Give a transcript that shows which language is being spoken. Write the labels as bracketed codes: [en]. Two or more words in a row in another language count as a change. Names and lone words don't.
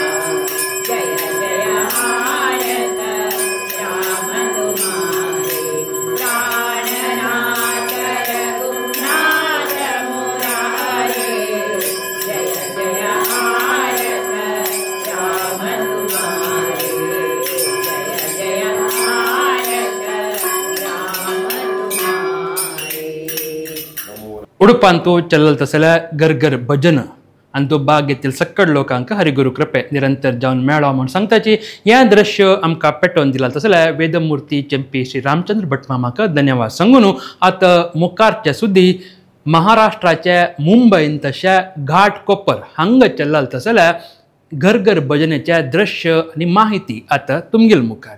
[hi] जय जय भारत राम तुम्हारे प्राणनाथ रघुनाथ मुरारे. जय जय भारत राम तुम्हारे जय जय भारत राम तुम्हारे. [kok] उडपांतू चल्लाल तसल्या घर घर भजन आनी तो भाग घेतील सक्कड लोकांक हरिगुरू कृपे निरंतर जावन मेळो म्हूण सांगताची हें दृश्य आमकां पेटोवन दिला तसल्या वेदमूर्ती चेंपी श्री रामचंद्र भट मामाक धन्यवाद सांगून आतां मुखारचे सुद्दी महाराष्ट्राचे मुंबईन तशा घाटकोपर हांगा चल्लाल तसल्या घर घर भजनेचे दृश्य आनी माहिती आतां तुमगेल मुखारी.